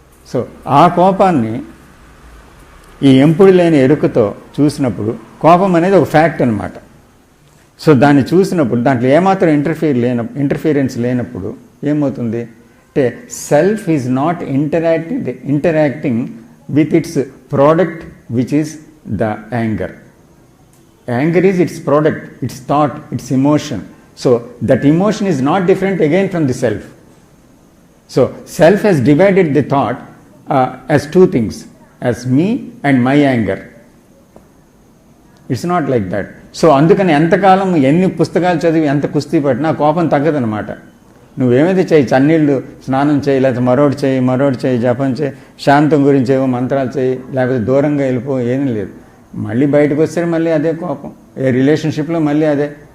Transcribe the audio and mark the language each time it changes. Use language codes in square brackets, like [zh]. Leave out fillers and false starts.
[te] So ఆ కోపాన్ని ఈ ఎంపుడు లేని ఎరుకతో చూసినప్పుడు కోపం అనేది ఒక ఫ్యాక్ట్ అనమాట. సో దాన్ని చూసినప్పుడు దాంట్లో ఏమాత్రం ఇంటర్ఫియరెన్స్ లేనప్పుడు ఏమవుతుంది అంటే, [en] Self is not interacting with its product which is the anger. Anger is its product, its thought, its emotion. So that emotion is not different again from the self. So self has divided the thought as two things, as me and my anger. It's not like that. [te] So అందుకని ఎంతకాలం ఎన్ని పుస్తకాలు చదివి ఎంత కుస్తీ పట్టినా కోపం తగ్గదనమాట. నువ్వేమైతే చేయి, చన్నీళ్ళు స్నానం చేయి, లేకపోతే మరోటి చేయి, జపం చేయి, శాంతం గురించి ఏవో మంత్రాలు చేయి, లేకపోతే దూరంగా వెళ్ళిపో, ఏమీ లేదు. మళ్ళీ బయటకు వస్తే మళ్ళీ అదే కోపం, ఏ రిలేషన్షిప్లో మళ్ళీ అదే.